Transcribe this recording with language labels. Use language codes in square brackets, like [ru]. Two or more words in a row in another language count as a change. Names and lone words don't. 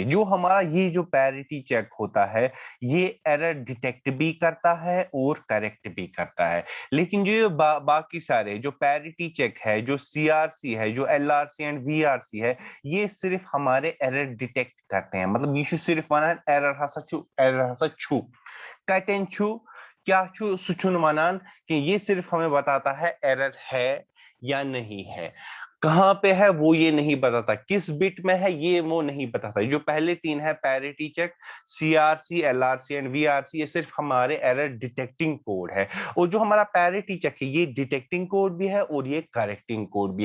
[hi] जो हमारा ये जो [en] parity check [hi] होता है ये [en] error detect [hi] भी करता है और करेक्ट भी करता है। लेकिन जो ये बाकी सारे जो [en] parity check [hi] है, जो सीआरसी है, जो एलआरसी एंड वीआरसी है, ये सिर्फ हमारे [en] error detect [hi] करते हैं। [ks] मतलब ये सिर्फ वनान एरर हसा छु कटें छु क्या छु सुचुन वनान, [hi] कि ये सिर्फ हमें बताता है एरर है या नहीं है। कहां पे है वो ये नहीं बताता, किस बिट में है ये वो नहीं बताता। जो पहले तीन है [en] parity check, [hi] सीआरसी, एलआरसी एंड वीआरसी, ये सिर्फ हमारे [en] error detecting code [hi] है। और जो हमारा [en] parity check [hi] है ये [en] detecting code [hi] भी है और ये [en] correcting code [hi] भी है।